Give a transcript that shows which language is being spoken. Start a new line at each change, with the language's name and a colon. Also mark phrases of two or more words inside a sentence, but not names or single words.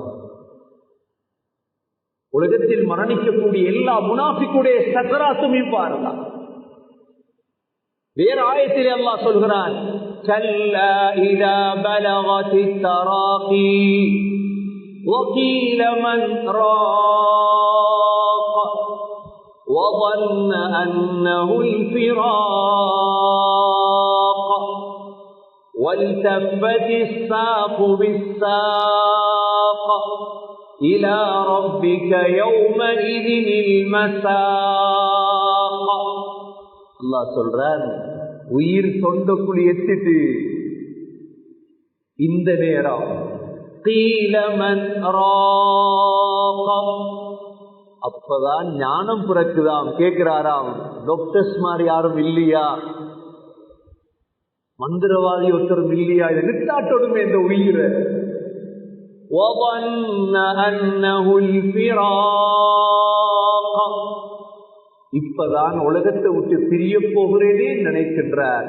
Tamil: உலகத்தில் மரணிக்கக்கூடிய எல்லா முனாஃபிக்குடைய சக்கராத்தும் இவ்வாறு தான். வேற ஆயத்திலே அல்லாஹ் சொல்கிறான்,
Arabic: كلا إذا بلغت التراقي وقيل من راق وظن أنه الفراق والتفت الساق بالساق إلى ربك يومئذ المساق.
Tamil: அல்லாஹ் சொல்றான், உயிர் தொண்டக்குள் எத்திட்டு இந்த நேரம்
Arabic: قيل من راق,
Tamil: அப்பதான் ஞானம் பிறக்குதாம். கேட்கிறாராம், டாக்டர்ஸ் மாதிரி யாரும் இல்லையா, மந்திரவாதி ஒருத்தரும் இல்லையா, இது நிட்டாட்டோடுமே இந்த உயிரை. இப்பதான் உலகத்தை விட்டு பிரிய போகிறேனே நினைக்கின்றார்.